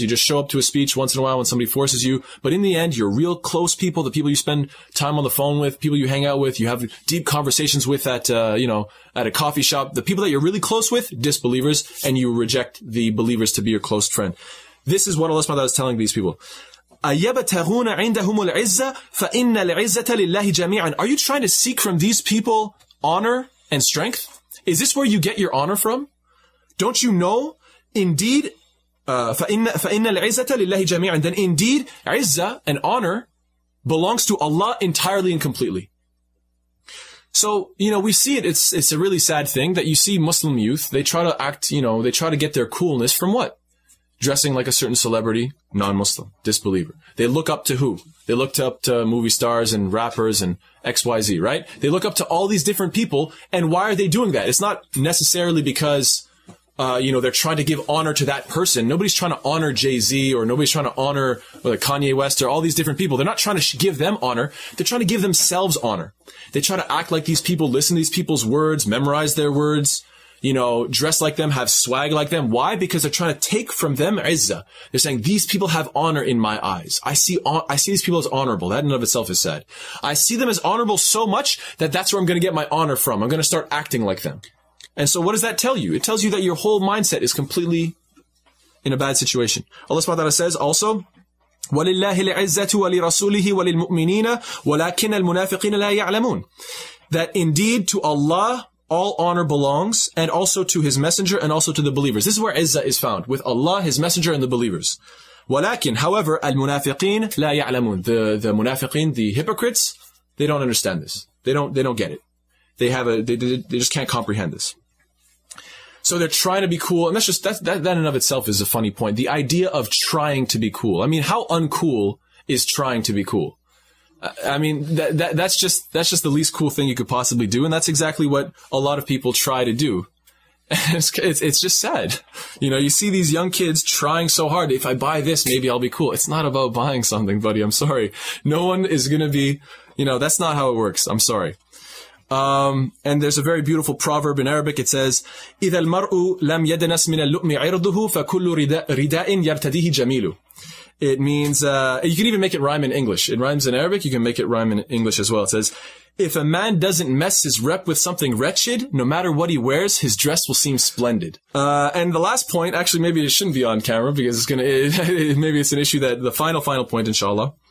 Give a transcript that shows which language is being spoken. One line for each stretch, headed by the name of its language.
English: You just show up to a speech once in a while when somebody forces you. But in the end, your real close people, the people you spend time on the phone with, people you hang out with, you have deep conversations with at a coffee shop, the people that you're really close with, disbelievers, and you reject the believers to be your close friend. This is what Allah subhanahu wa ta'ala is telling these people.
Arabic: أَيَبْتَغُونَ عِندَهُمُ الْعِزَّةَ فَإِنَّ الْعِزَّةَ لِلَّهِ جَمِيعًا.
English: Are you trying to seek from these people honor and strength? Is this where you get your honor from? Don't you know? Indeed,
Arabic: فَإِنَّ الْعِزَّةَ لِلَّهِ جَمِيعًا.
English: Then indeed, izzah and honor belongs to Allah entirely and completely. So, we see it. It's a really sad thing that you see Muslim youth. They try to act, they try to get their coolness from what? Dressing like a certain celebrity, non-Muslim, disbeliever. They look up to who? They look up to movie stars and rappers and XYZ, right? They look up to all these different people. And why are they doing that? It's not necessarily because they're trying to give honor to that person. Nobody's trying to honor Jay-Z, or nobody's trying to honor Kanye West, or all these different people. They're not trying to give them honor. They're trying to give themselves honor. They try to act like these people, listen to these people's words, memorize their words, dress like them, have swag like them. Why? Because they're trying to take from them izzah. They're saying, these people have honor in my eyes. I see these people as honorable. That in and of itself is sad. I see them as honorable so much that that's where I'm going to get my honor from. I'm going to start acting like them. And so what does that tell you? It tells you that your whole mindset is completely in a bad situation. Allah subhanahu wa ta'ala says also,
Arabic: وَلِلَّهِ الْعِزَّةُ وَلِرَسُولِهِ وَلِلْمُؤْمِنِينَ وَلَكِنَّ الْمُنَافِقِينَ لَا يَعْلَمُونَ.
English: That indeed to Allah all honor belongs, and also to His messenger, and also to the believers. This is where izzah is found, with Allah, His messenger, and the believers.
Arabic: وَلَكِنْ,
English: however,
Arabic: الْمُنَافِقِينَ لَا يَعْلَمُونَ.
English: The munafiqeen, the hypocrites, they don't understand this. They don't get it. They just can't comprehend this. So they're trying to be cool, and that in and of itself is a funny point. The idea of trying to be cool. I mean, how uncool is trying to be cool? I mean, that's just the least cool thing you could possibly do, and that's exactly what a lot of people try to do. And it's just sad. You see these young kids trying so hard. If I buy this, maybe I'll be cool. It's not about buying something, buddy. I'm sorry. No one is gonna be, that's not how it works. I'm sorry. And there's a very beautiful proverb in Arabic. It says,
Arabic: إِذَا الْمَرْءُ لَمْ يَدْنَسْ مِنَ اللُّؤْمِ عِرْضُهُ فَكُلُّ رِدَاءٍ يَرْتَدِيهِ جَمِيلُ.
English: It means, you can even make it rhyme in English. It rhymes in Arabic. You can make it rhyme in English as well. It says, if a man doesn't mess his rep with something wretched, no matter what he wears, his dress will seem splendid. And the last point, actually, maybe it shouldn't be on camera because maybe it's an issue that the final point, inshallah.